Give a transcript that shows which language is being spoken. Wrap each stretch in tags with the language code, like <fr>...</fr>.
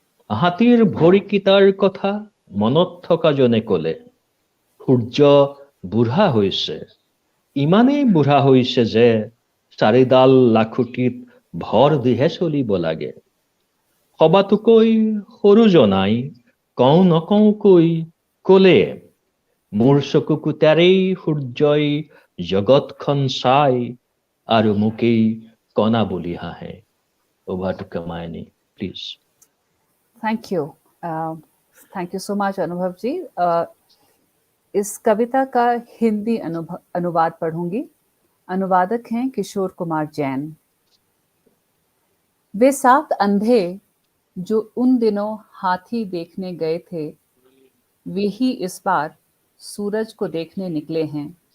<as>হাতীৰ ভৰিকেইটাৰ কথা মনত থকা জনে কলে, সূৰ্য বুঢ়া হৈছে, ইমানেই বুঢ়া হৈছে যে চাৰিডাল লাখুটিত ভৰ দিহে চলিব লাগে। সবাতোকৈ সৰু জনাই কওঁ নকওঁকৈ কলে, মোৰ চকুকুটাৰেই সূৰ্যই জগতখন চাই আৰু মোকেই কণা বুলি হাঁহে।</as> <en>Over to Kamayani, please. Thank you. Thank you so much, Anubhav ji.</en> <hi>इस कविता का हिंदी अनुवाद पढ़ूंगी। अनुवादक हैं किशोर कुमार जैन। वे 7 अंधे जो उन दिनों हाथी देखने गए थे, वे ही इस बार सूरज को देखने निकले हैं।</hi>